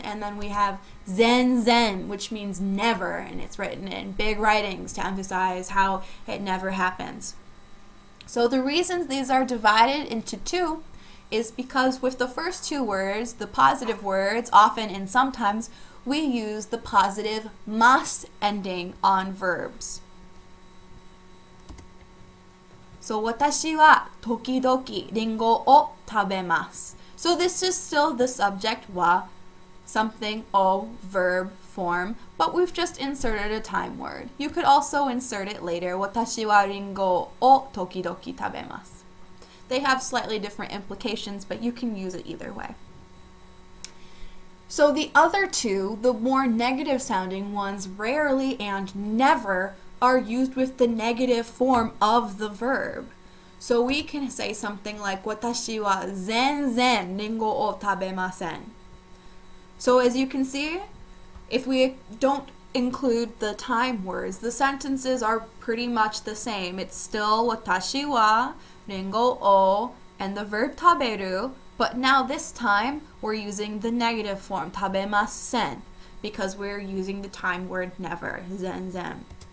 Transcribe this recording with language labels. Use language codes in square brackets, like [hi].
[en] And then we have zen, which means never, and it's written in big writings to emphasize how it never happens. So the reasons these are divided into two is because with the first two words, the positive words, often and sometimes, we use the positive mas ending on verbs. [ja] So, 私は時々リンゴを食べます. [en] So this is still the subject wa, something o, verb form, but we've just inserted a time word. You could also insert it later. [ja] 私はリンゴを時々食べます. [en] They have slightly different implications, but you can use it either way. So the other two, the more negative sounding ones, rarely and never are used with the negative form of the verb. So we can say something like [ja] 私は全然リンゴを食べません. [en] So as you can see, if we don't include the time words, the sentences are pretty much the same. It's still 私はリンゴを and the verb 食べる, but now this time we're using the negative form 食べません because we're using the time word never, 全然.